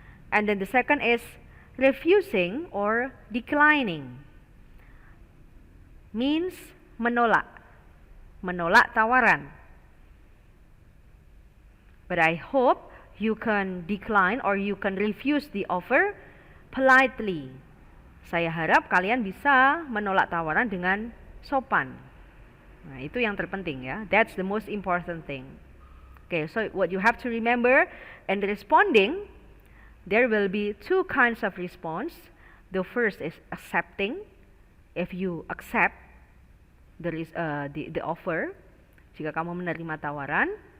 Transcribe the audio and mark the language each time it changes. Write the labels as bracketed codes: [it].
[en] And then the second is refusing or declining. [id] Means menolak tawaran. [en] But I hope you can decline or you can refuse the offer politely. [id] Saya harap kalian bisa menolak tawaran dengan sopan. Nah, itu yang terpenting ya. [en] That's the most important thing. Okay, so what you have to remember in responding, there will be two kinds of response. The first is accepting. If you accept the offer, [id] jika kamu menerima tawaran.